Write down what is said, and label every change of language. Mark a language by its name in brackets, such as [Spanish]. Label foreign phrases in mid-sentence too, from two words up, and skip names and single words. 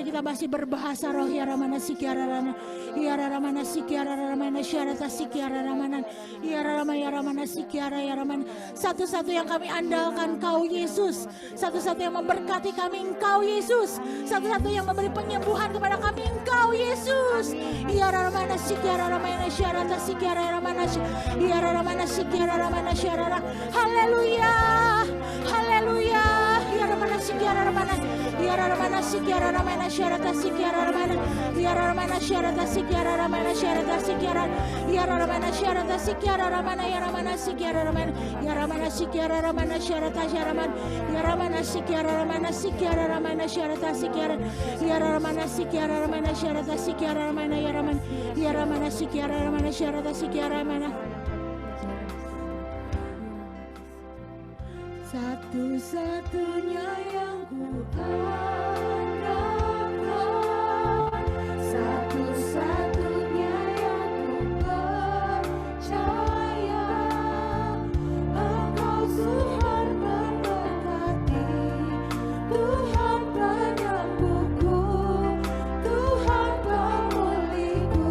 [Indonesian] masih berbahasa roh ya ramana sikiara rana ya ramana sikiara ramana syarata sikiara ramana ya ramana sikiara ya ramana. Satu-satu yang kami andalkan Kau Yesus, satu-satu yang memberkati kami Engkau Yesus, satu-satu yang memberi penyembuhan kepada kami Engkau Yesus. Ya ramana sikiara ramana syarata sikiara ramana ya ramana sikiara ramana syarara. Haleluya, haleluya. Ya ramana sikiara ramana ya ramana sikiara ramana syarata sikiara ramana ya ramana syarata sikiara ramana syarata sikiara ya ramana syarata sikiara ramana ya ramana sikiara ramana ya ramana sikiara ramana syarata syaraman ya ramana sikiara ramana sikiara ramana syarata sikiara ya ramana sikiara ramana syarata sikiara ramana ya ramana sikiara ramana syarata sikiara ramana. Satu-satunya yang ku andalkan, satu-satunya yang ku percaya, Engkau Tuhan memberkati, Tuhan penyembuhku, Tuhan pemulihku.